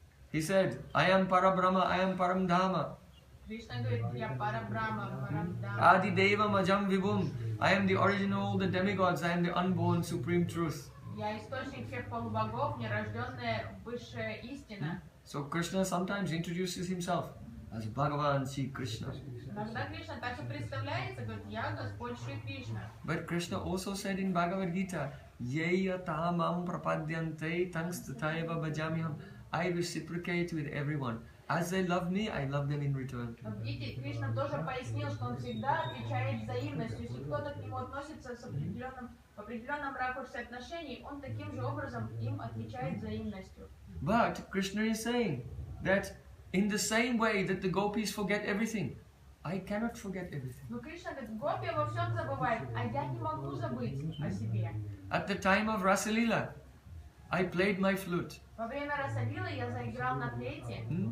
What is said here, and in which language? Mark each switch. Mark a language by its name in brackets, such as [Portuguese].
[English] He said, I am Parabrahma, I am Param Dhamma. [Russian] Кришна говорит, я Парабрахма, Парамдхама. [Sanskrit] Adi Deva Majam Vibhum. [English] I am the origin of all the demigods, I am the unborn supreme truth. [Russian] Я источник всех полубогов, нерожденная высшая истина. [English] So Krishna sometimes introduces himself as Bhagavan Shri Krishna. [Russian] Иногда Кришна так и представляется, говорит, я Господь Шри Кришна. [English] But Krishna also said in Bhagavad Gita, [Sanskrit] Yeya tamam prapadyante tangstataiva bhajamiham. [English] I reciprocate with everyone. As they love me, I love them in return. [Russian] Но видите, Кришна тоже пояснил, что он всегда отвечает взаимностью. Если кто-то к нему относится с в определенном ракурсе отношений, он таким же образом им отвечает взаимностью. [English] But Krishna is saying that in the same way that the gopis forget everything, I cannot forget everything. [Russian] Но Кришна говорит, гопи во всем забывает, а я не могу забыть о себе. [English] At the time of Rasalila, I played my flute, [Russian] Во время Расалилы я заиграл на флейте,